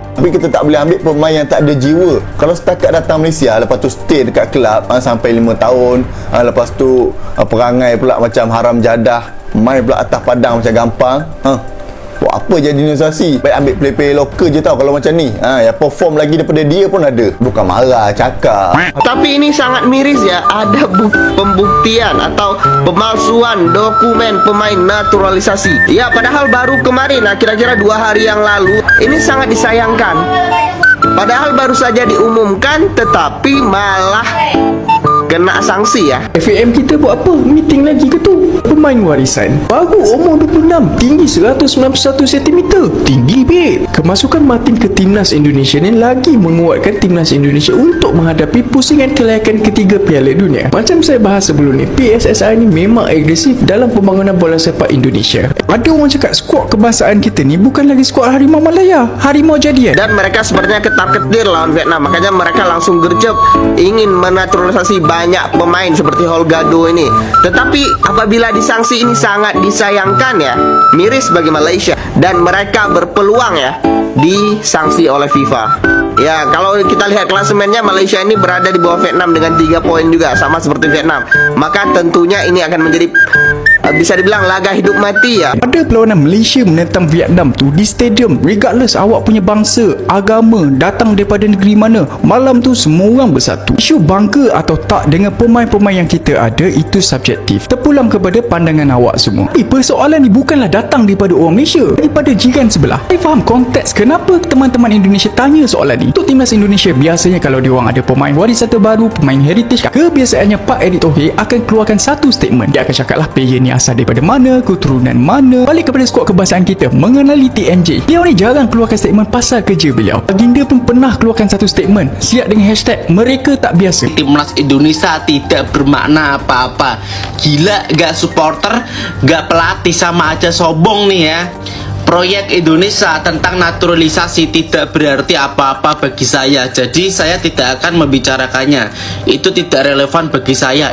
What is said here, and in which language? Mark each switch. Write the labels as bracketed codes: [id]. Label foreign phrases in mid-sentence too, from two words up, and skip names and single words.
[ms] Tapi kita tak boleh ambil pemain yang tak ada jiwa. Kalau setakat datang Malaysia, lepas tu stay dekat kelab sampai 5 tahun, lepas tu perangai pula macam haram jadah, main pula atas padang macam gampang, buat apa jadi negosiasi? Baik ambil player-player lokal je tau kalau macam ni. Yang perform lagi daripada dia pun ada. Bukan marah, cakap. [id] Tapi ini sangat miris ya, ada pembuktian atau pemalsuan dokumen pemain naturalisasi. Ya, padahal baru kemarin, kira-kira 2 hari yang lalu. Ini sangat disayangkan. Padahal baru saja diumumkan, tetapi malah kena sanksi ya. [ms] FAM kita buat apa? Meeting lagi ke tu? Pemain warisan baru umur 26, tinggi 191 cm. Tinggi babe. Kemasukan Martin ke timnas Indonesia ni lagi menguatkan timnas Indonesia untuk menghadapi pusingan kelayakan ketiga Piala Dunia. Macam saya bahas sebelum ni, PSSI ni memang agresif dalam pembangunan bola sepak Indonesia. Ada orang cakap skuad kebangsaan kita ni bukan lagi skuad Harimau Malaya, Harimau Jadian. [id] Dan mereka sepertinya ketar-ketir lawan Vietnam. Makanya mereka langsung gercep ingin menaturalisasi banyak pemain seperti Holgado ini. Tetapi apabila disanksi ini sangat disayangkan ya, miris bagi Malaysia, dan mereka berpeluang ya disanksi oleh FIFA. Ya, kalau kita lihat klasemennya, Malaysia ini berada di bawah Vietnam dengan 3 poin juga, sama seperti Vietnam. Maka tentunya ini akan menjadi bisa dibilang laga hidup mati ya. [ms] Ada perlawanan Malaysia menentang Vietnam tu di stadium, regardless awak punya bangsa, agama, datang daripada negeri mana, malam tu semua orang bersatu. Isu bangga atau tak dengan pemain-pemain yang kita ada itu subjektif, terpulang kepada pandangan awak semua. Persoalan ni bukanlah datang daripada orang Malaysia, daripada jiran sebelah. Saya faham konteks kenapa teman-teman Indonesia tanya soalan ni. Untuk timnas Indonesia, biasanya kalau diorang ada pemain warisan terbaru, pemain heritage, kebiasaannya Pak Erick Thohir akan keluarkan satu statement. Dia akan cakap lah, player ni asal daripada mana, keturunan mana, balik kepada skuad kebangsaan kita, mengenali TNJ. Beliau ni jarang keluarkan statement pasal kerja beliau. Baginda pun pernah keluarkan satu statement siap dengan hashtag mereka tak biasa. [id] Timnas Indonesia tidak bermakna apa-apa. Gila, gak supporter, gak pelatih, sama aja sombong nih ya. Proyek Indonesia tentang naturalisasi tidak berarti apa-apa bagi saya. Jadi saya tidak akan membicarakannya. Itu tidak relevan bagi saya.